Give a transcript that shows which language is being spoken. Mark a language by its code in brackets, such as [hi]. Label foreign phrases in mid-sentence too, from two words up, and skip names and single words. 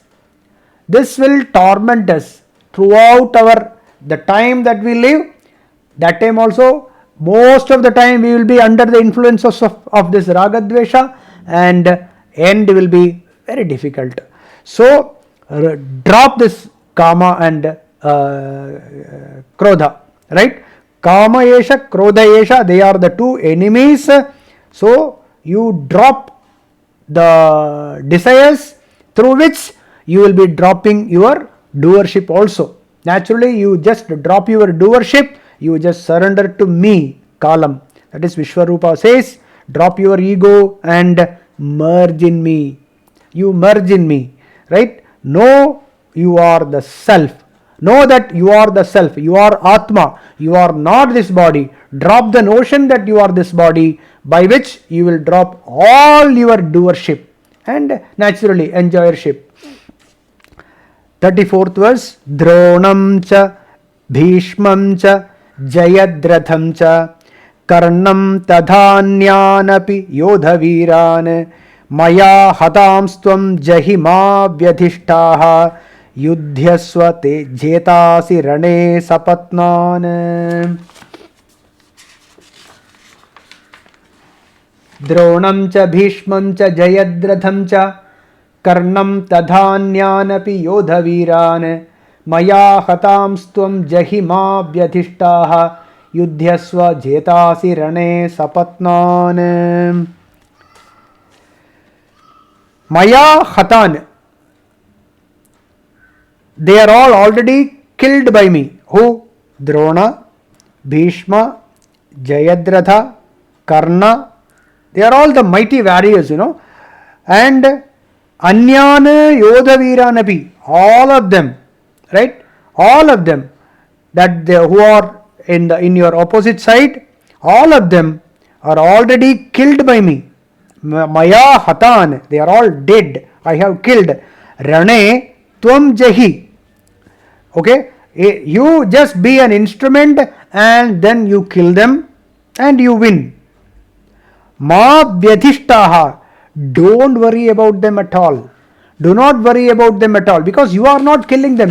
[en] This will torment us throughout the time that we live. That time also, most of the time we will be under the influence of this [sa] राग द्वेष, [en] and end will be very difficult. So drop this kama and krodha, right? [sa] कामः एषः क्रोधः एषः, [en] they are the two enemies. So you drop the desires, through which you will be dropping your doership also. Naturally, you just drop your doership, you just surrender to me, Kalam. That is Vishwarupa says, drop your ego and merge in me. You merge in me, right? Know you are the self. Know that you are the self. You are Atma. You are not this body. Drop the notion that you are this body, by which you will drop all your doership and naturally enjoyership. 34th verse. [sa] द्रोणं च भीष्मं च जयद्रथं च कर्णं तथान्यानपि योधवीरान् मया हतांस्त्वं जहि मा व्यथिष्ठा युध्यस्व ते जेतासि रणे सपत्नान्. द्रोणं च भीष्मं च जयद्रथं च कर्णं तथान्यानपि योधवीरान् मया हतांस्त्वं जहि मा व्यथिष्ठा युध्यस्व जेतासि रणे सपत्नान्. मया हतान्, [en] they are all already killed by me. Who? Drona, Bhishma, Jayadratha, Karna, they are all the mighty warriors, and [sa] अन्यान् योधवीरानपि, [en] all of them, right? All of them, who are in your opposite side, all of them are already killed by me. [sa] मया हतान्, [en] they are all dead. I have killed. [sa] रणे त्वं जहि. [en] Okay, you just be an instrument and then you kill them and you win. [sa] मा व्यथिष्ठाः, [en] don't worry about them at all. Do not worry about them at all, because you are not killing them.